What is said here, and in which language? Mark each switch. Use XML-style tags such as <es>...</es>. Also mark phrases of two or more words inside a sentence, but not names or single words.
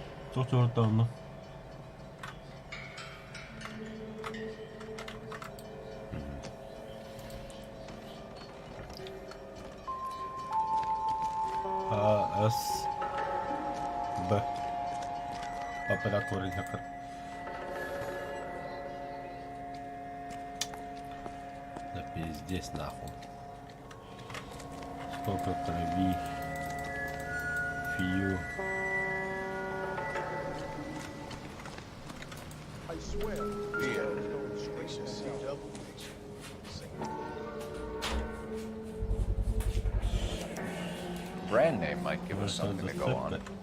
<tr>Çok zorladı onu. A, S, B.</tr> <ru>Оператор инженер. Да пиздец нахуй. Сколько крови. Фью.</ru> <en>I swear, Brand name might give us something to go on.</en>